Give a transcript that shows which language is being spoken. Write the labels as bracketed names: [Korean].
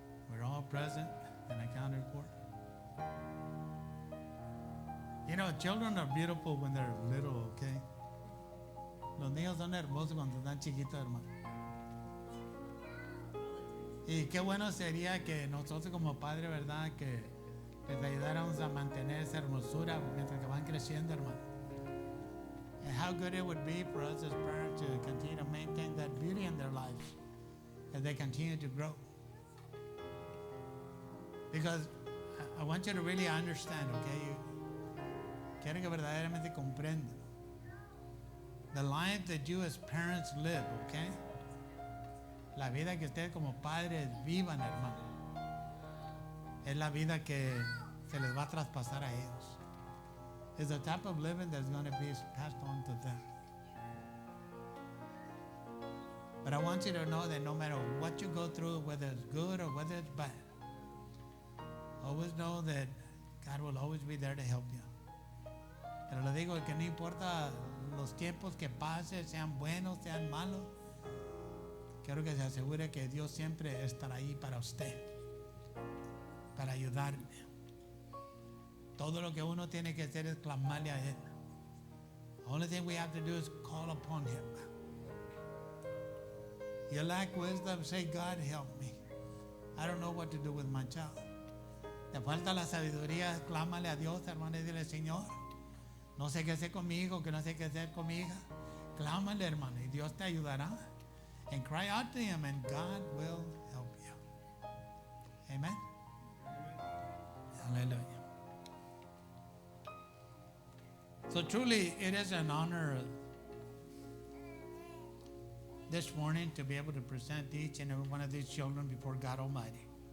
[English] We're all present and accounted for. You know, children are beautiful when they're little, okay? [Spanish] Los niños son hermosos cuando están chiquitos, hermano. Y qué bueno sería que nosotros como padres, ¿verdad? Que les ayudáramos a mantener esa hermosura mientras que van creciendo, hermano. [English] And how good it would be for us as parents to continue to maintain that beauty in their lives as they continue to grow. Because I want you to really understand, okay? [Spanish] Quiero que verdaderamente comprendan [English] the life that you as parents live, okay? [Spanish] La vida que ustedes como padres vivan, hermano, es la vida que se les va a traspasar a ellos. [English] It's the type of living that's going to be passed on to them. But I want you to know that no matter what you go through, whether it's good or whether it's bad, always know that God will always be there to help you. [Spanish] Pero le digo que no importa los tiempos que pase, sean buenos, sean malos, quiero que se asegure que Dios siempre estará ahí para usted, para ayudarme. Todo lo que uno tiene que hacer es clamarle a Él. [English] The only thing we have to do is call upon Him. You lack wisdom, say, God, help me. I don't know what to do with my child. [Spanish] Te falta la sabiduría, clámale a Dios, hermano, y dile, Señor, no sé qué hacer con mi hijo, que no sé qué hacer con mi hija. Clámale, hermano, y Dios te ayudará. [English] And cry out to Him, and God will help you. Amen. Hallelujah. So truly, it is an honor this morning to be able to present each and every one of these children before God Almighty.